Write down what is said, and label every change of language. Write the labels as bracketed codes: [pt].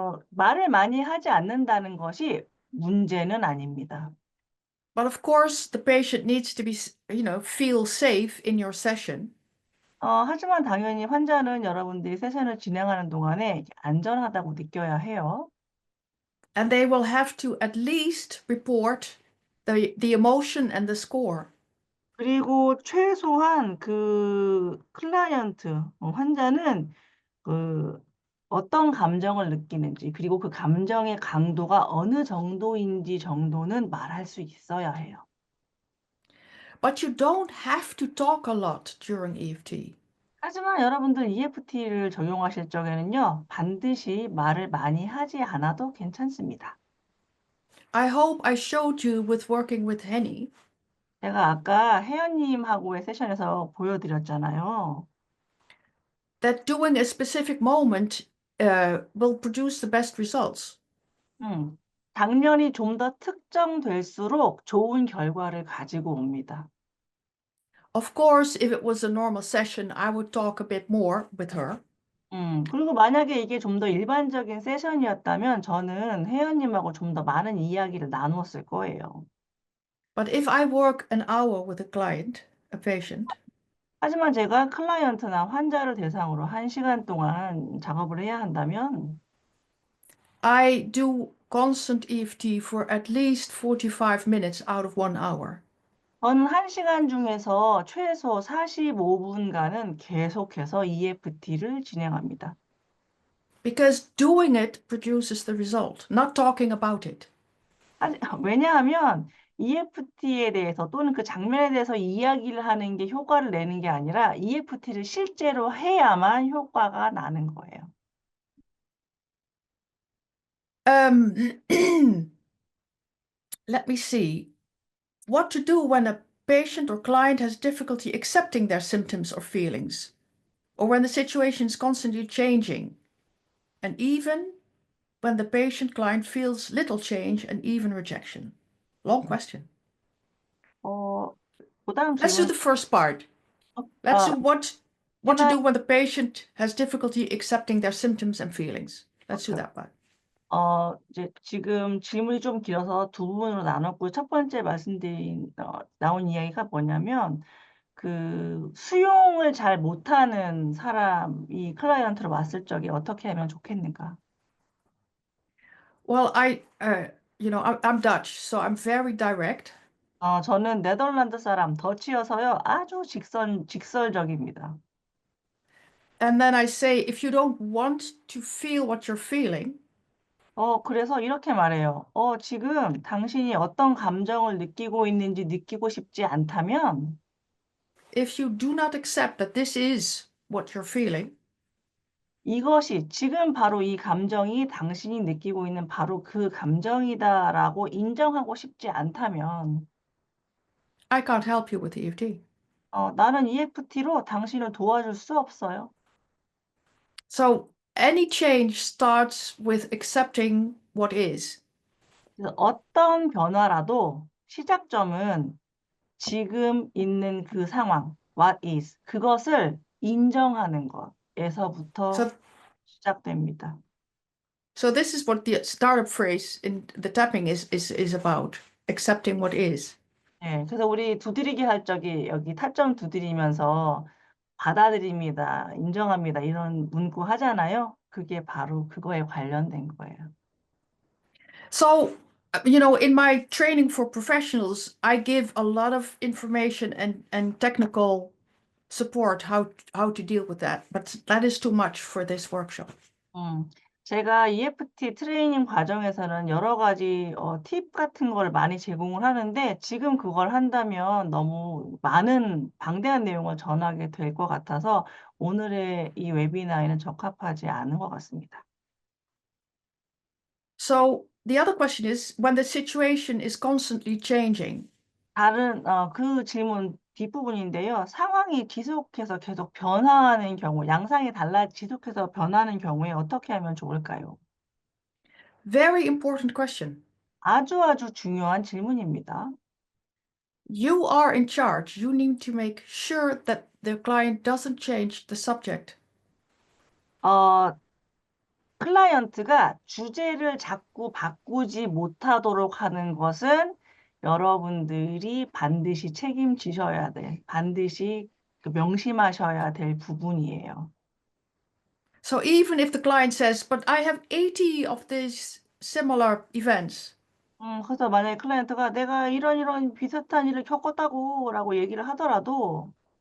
[ko] 말을 많이 하지 않는다는 것이 문제는 아닙니다. [en] but of course the patient needs to be, feel safe in your session. [ko] 하지만 당연히 환자는 여러분들이 세션을 진행하는 동안에 안전하다고 느껴야 해요. [en] And they will have to at least report the emotion and the score. [ko] 그리고 최소한 그 클라이언트, 환자는 그 어떤 감정을 느끼는지, 그리고 그 감정의 강도가 어느 정도인지 정도는 말할 수 있어야 해요. [en] But you don't have to talk a lot during EFT. [ko] 하지만 여러분들 EFT를 적용하실 적에는요, 반드시 말을 많이 하지 않아도 괜찮습니다. [en] I hope I showed you with working with Henny [ko] 제가 아까 혜연님하고의 세션에서 보여드렸잖아요. [en] that doing a specific moment will produce the best results. [ko] 당면이 좀 더 특정될수록 좋은 결과를 가지고 옵니다. [en] Of course, if it was a normal session, I would talk a bit more with her. [ko] 그리고 만약에 이게 좀 더 일반적인 세션이었다면 저는 혜연님하고 좀 더 많은 이야기를 나누었을 거예요. [en] But if I work an hour with a patient, [ko] 하지만 제가 클라이언트나 환자를 대상으로 1시간 동안 작업을 해야 한다면 [en] I do constant EFT for at least 45 minutes out of 1 hour. [ko] 저는 1시간 중에서 최소 45분간은 계속해서 EFT를 진행합니다. [en] Because doing it produces the result, not talking about it. [ko] 왜냐하면 EFT에 대해서 또는 그 장면에 대해서 이야기를 하는 게 효과를 내는 게 아니라 EFT를 실제로 해야만 효과가 나는 거예요. [en] Um, let me see. What to do when a patient or client has difficulty accepting their symptoms or feelings, or when the situation is constantly changing, and even when the patient client feels little change and even rejection. Long question. [ko] 그다음 [en] Let's do [ko] 질문 [en] the first part. Let's 어, do what to [ko] 제가 [en] do when the patient has difficulty accepting their symptoms and feelings. Let's do 오케이. that part. [ko] 이제 지금 질문이 좀 길어서 두 부분으로 나눴고 첫 번째 말씀드린 나온 이야기가 뭐냐면 그 수용을 잘 못하는 사람이 클라이언트로 왔을 적에 어떻게 하면 좋겠는가? [en] Well, I'm Dutch, so I'm very direct. [ko] 저는 네덜란드 사람 더치여서요. 아주 직설적입니다. [en] And then I say, if you don't want to feel what you're feeling, [ko] 그래서 이렇게 말해요. 지금 당신이 어떤 감정을 느끼고 있는지 느끼고 싶지 않다면 [en] if you do not accept that this is what you're feeling, [ko] 이것이 지금 바로 이 감정이 당신이 느끼고 있는 바로 그 감정이다라고 인정하고 싶지 않다면 [en] I can't help you with EFT. [ko] 나는 EFT로 당신을 도와줄 수 없어요. [en] So any change starts with accepting what is. [ko] 그래서 어떤 변화라도 시작점은 지금 있는 그 상황, [en] what is, [ko] 그것을 인정하는 것에서부터 [en] So, [ko] 시작됩니다. [en] so this is what the startup phrase in the tapping is about, accepting what is. [ko] 예, 그래서 우리 두드리기 할 적에 여기 타점 두드리면서 받아들입니다, 인정합니다 이런 문구 하잖아요. 그게 바로 그거에 관련된 거예요. [en] So, in my training for professionals, I give a lot of information and technical support how to deal with that, but that is too much for this workshop. [ko] 제가 EFT 트레이닝 과정에서는 여러 가지 팁 같은 걸 많이 제공을 하는데 지금 그걸 한다면 너무 많은 방대한 내용을 전하게 될 것 같아서 오늘의 이 웨비나에는 적합하지 않은 것 같습니다. [en] So the other question is when the situation is constantly changing, [ko] 그 질문 뒷부분인데요. 상황이 지속해서 계속 변화하는 경우, 양상이 지속해서 변하는 경우에 어떻게 하면 좋을까요? [en] Very important question. [ko] 아주 중요한 질문입니다. [en] You are in charge. You need to make sure that the client doesn't change the subject. [ko] 어, 클라이언트가 주제를 자꾸 바꾸지 못하도록 하는 것은 여러분들이 반드시 책임지셔야 돼. 반드시 명심하셔야 될 부분이에요. [en] So even if the client says, but I have 80 of these similar events, [ko] 그래서 만약에 클라이언트가 내가 이런 비슷한 일을 겪었다고 라고 얘기를 하더라도